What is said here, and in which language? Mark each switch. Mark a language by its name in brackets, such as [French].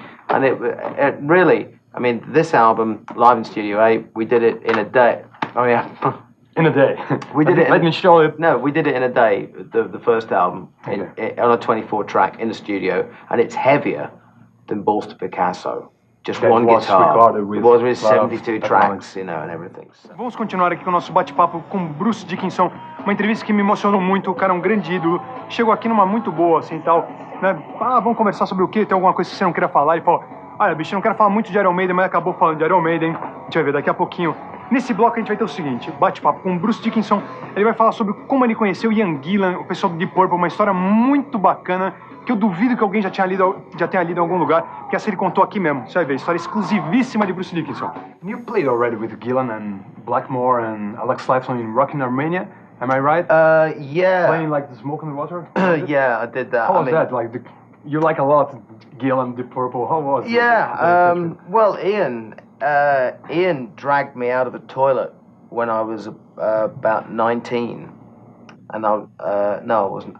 [English] And it really, I mean, this album, Live in Studio A, we did it in a day. Oh yeah, in a day. We did it. Let me show it. No, we did it in a day. The first album on a 24-track in the studio, and it's heavier than Balls to Picasso. Just that one guitar. It was with 72 tracks, you know, and everything. So. [Portuguese] Vamos continuar aqui com o nosso bate-papo com Bruce Dickinson. Uma entrevista que me emocionou muito. O cara é um grande ídolo. Chegou aqui numa muito boa, assim, tal. Né? Vamos conversar sobre o quê? Tem alguma coisa que você não queira falar? Ele falou, olha, bicho, eu não quero falar muito de Iron Maiden, mas acabou falando de Iron Maiden. A gente vai ver daqui a pouquinho. Nesse bloco a gente vai ter o seguinte, bate-papo com o Bruce Dickinson. Ele vai falar sobre como ele conheceu Ian Gillan, o pessoal do Deep Purple, uma história muito bacana, que eu duvido que alguém já tenha lido em algum lugar, porque essa ele contou aqui mesmo. Você vai ver, história exclusivíssima de Bruce Dickinson. [English] You played already with Gillan and Blackmore and Alex Lifeson in Rock in Armenia, am I right? Yeah. Playing like the Smoke on the Water? Yeah, I did that. How was that? Like, you like a lot Gillan, Deep Purple. How was it? Yeah, well, Ian dragged me out of the toilet when I was about 19, and I wasn't.